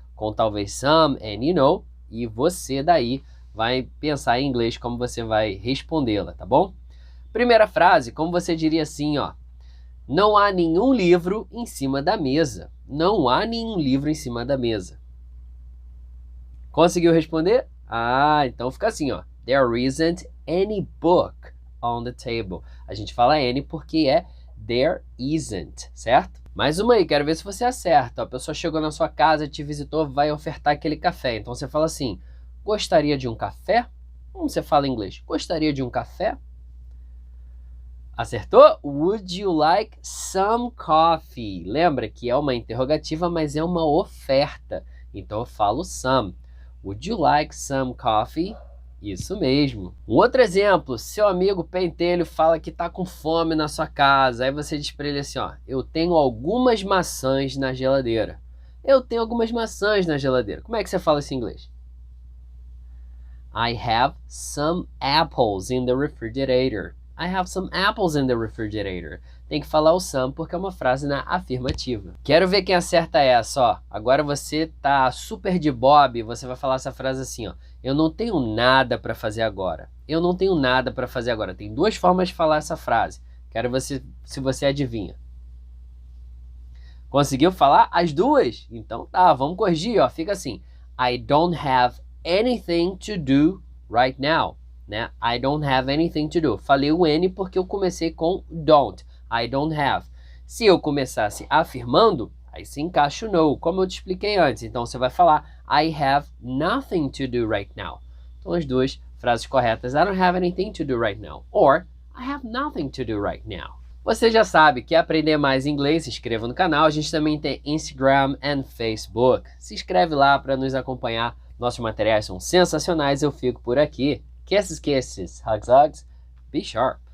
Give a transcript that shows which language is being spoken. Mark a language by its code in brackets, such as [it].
[pt] Com talvez some, [en] and you know, [pt] e você daí vai pensar em inglês como você vai respondê-la, tá bom? Primeira frase, como você diria assim, ó. Não há nenhum livro em cima da mesa. Não há nenhum livro em cima da mesa. Conseguiu responder? Ah, então fica assim, ó. [en] There isn't any book on the table. [pt] A gente fala any porque é there isn't, certo? Mais uma aí, quero ver se você acerta. A pessoa chegou na sua casa, te visitou, vai ofertar aquele café. Então você fala assim, gostaria de um café? Como você fala em inglês? Gostaria de um café? Acertou? [en] Would you like some coffee? [pt] Lembra que é uma interrogativa, mas é uma oferta. Então eu falo some. [en] Would you like some coffee? [pt] Isso mesmo. Um outro exemplo, seu amigo pentelho fala que tá com fome na sua casa. Aí você diz para ele assim, ó, eu tenho algumas maçãs na geladeira. Eu tenho algumas maçãs na geladeira. Como é que você fala isso em inglês? [en] I have some apples in the refrigerator. I have some apples in the refrigerator. [pt] Tem que falar o some porque é uma frase na afirmativa. Quero ver quem acerta essa, ó. Agora você tá super de bob, você vai falar essa frase assim, ó. Eu não tenho nada para fazer agora. Eu não tenho nada para fazer agora. Tem duas formas de falar essa frase. Quero ver se você adivinha. Conseguiu falar as duas? Então tá, vamos corrigir, ó. Fica assim. [en] I don't have anything to do right now, né? I don't have anything to do. [pt] Falei o N porque eu comecei com don't. [en] I don't have. [pt] Se eu começasse afirmando, aí se encaixa o no, como eu te expliquei antes. Então você vai falar [en] I have nothing to do right now. [pt] Então as duas frases corretas. [en] I don't have anything to do right now. Or I have nothing to do right now. [pt] Você já sabe, quer aprender mais inglês? Se inscreva no canal. A gente também tem Instagram e Facebook. Se inscreve lá para nos acompanhar. Nossos materiais são sensacionais. Eu fico por aqui. [en] Kisses, kisses. Hugs, hugs. Be sharp.